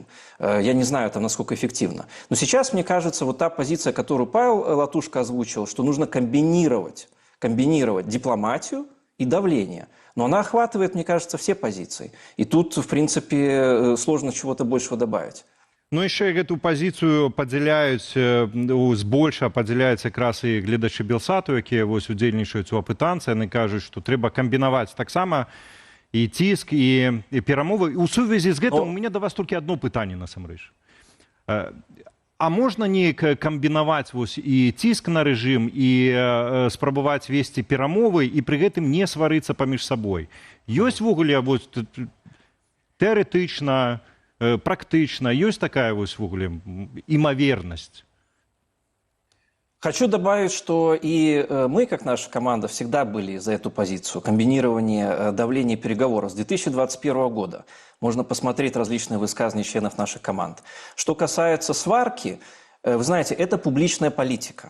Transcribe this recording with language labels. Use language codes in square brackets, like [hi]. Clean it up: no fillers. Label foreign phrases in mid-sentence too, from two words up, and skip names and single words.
[ru] Я не знаю, там, насколько эффективно. Но сейчас, мне кажется, вот та позиция, которую Павел Латушко озвучил, что нужно комбинировать дипломатию и давление. Но она охватывает, мне кажется, все позиции. И тут, в принципе, сложно чего-то большего добавить. [be] Ну, яшчэ гэту пазіцыю падзяляюць, збольша падзяляюць якраз і гледачы Белсату, якія вось удзельнічаюць у апытанцы, яны кажуць, што трэба камбінаваць таксама і ціск, і перамовы. У сувязі з гэтым у мяне да вас толькі адно пытанне насамрэч. А можна неяк камбінаваць вось і ціск на рэжым, і спрабаваць весці перамовы, і пры гэтым не сварыцца паміж сабой? Ёсць ввогуле вось тэарэтычна, практычна, ёсць такая вось ввогуле імавернасць? [ru] Хочу добавить, что и мы, как наша команда, всегда были за эту позицию комбинирования давления и переговоров с 2021 года. Можно посмотреть различные высказывания членов наших команд. Что касается сварки, вы знаете, это публичная политика.